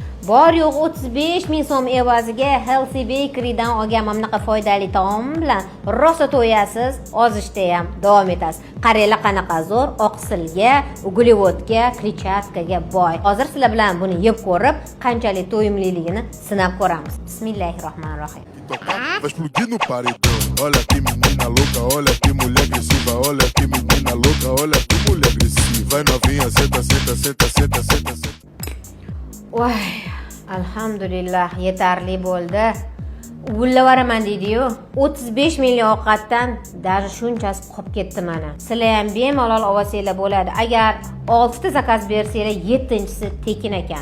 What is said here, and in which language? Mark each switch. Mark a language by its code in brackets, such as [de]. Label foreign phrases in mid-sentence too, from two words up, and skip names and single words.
[uz] Bor yo'q 35 ming so'm evaziga Healthy Bakery'dan olgan mamlaqa foydali taom bilan rosa to'yasiz, ozishda ham davom etasiz. Qaranglar qanaqa zo'r, oqsilga, uglevodga, kletchatkaga boy. Hozir sizlar bilan buni yeb ko'rib, qanchalik to'yimliligini sinab ko'ramiz. [ar] بسم الله الرحمن الرحيم. [pt] Vai explodir no paredão. Olha que menina louca, olha que mulher agressiva. Olha que menina louca, olha que mulher agressiva. Vai novinha, senta, senta, senta, senta, senta, senta. [uz] Voy, alhamdulillah yetarli bo'ldi. Ullavaraman deydi-yu. 35 million ovqatdan даже shunchasi qolib ketdi mana. Sizlar ham bemalol olsanglar bo'ladi. Agar 6 ta zakaz bersanglar, 7-chisi tekin ekan.